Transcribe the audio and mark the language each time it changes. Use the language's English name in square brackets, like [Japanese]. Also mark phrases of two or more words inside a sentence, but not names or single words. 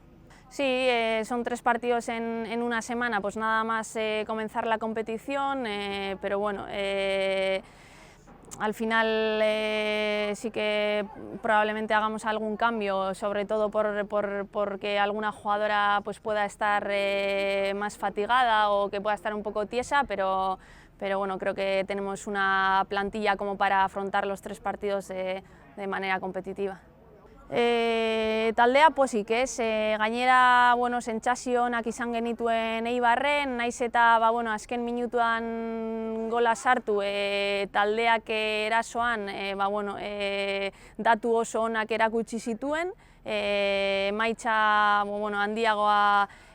[Spanish] Sí, son 3 partidos en una semana, pues nada más comenzar la competición, pero bueno, al final sí que probablemente hagamos algún cambio, sobre todo porque alguna jugadora pues, pueda estar más fatigada o que pueda estar un poco tiesa, pero bueno, creo que tenemos una plantilla como para afrontar los 3 partidos de manera competitiva. [Basque] Taldea pozik, gainera bueno, sentsazio onak izan genituen Eibarren, naiz eta bueno, azken minutuan gola sartu, taldeak erasoan bueno, datu oso onak erakutsi zituen, emaitza bueno, handiagoa